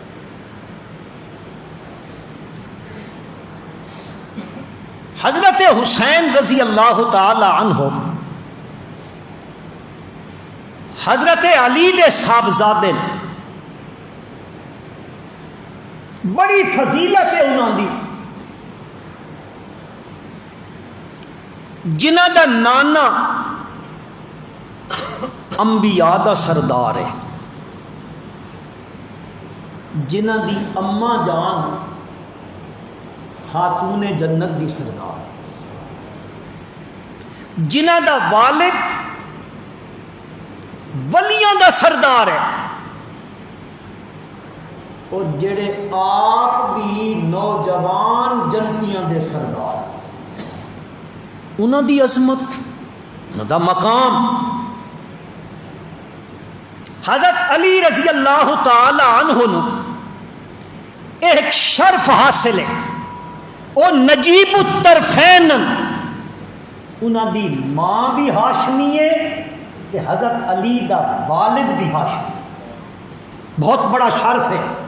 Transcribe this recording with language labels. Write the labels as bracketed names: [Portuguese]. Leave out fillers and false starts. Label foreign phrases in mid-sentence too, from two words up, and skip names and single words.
[Punjabi] حضرت حسین رضی اللہ تعالی عنہ حضرت علی دے صاحبزادے بڑی فضیلت ہے انہاں دی، جنہ دا نانا انبیاء دا سردار ہے، جنہ دی اماں جان خاتون جنت دی سردار ہے، جنہ دا والد ولیاں دا سردار ہے، اور جڑے آپ بھی نوجوان جنتیاں دے سردار ہیں۔ انہاں دی عظمت، انہاں دا مقام، حضرت علی رضی اللہ تعالی عنہ نو ایک شرف حاصل ہے، او نجیب الطرفین، انہاں دی ماں بھی ہاشمی ہے کہ حضرت علی دا والد بھی ہاشمی، بہت بڑا شرف ہے۔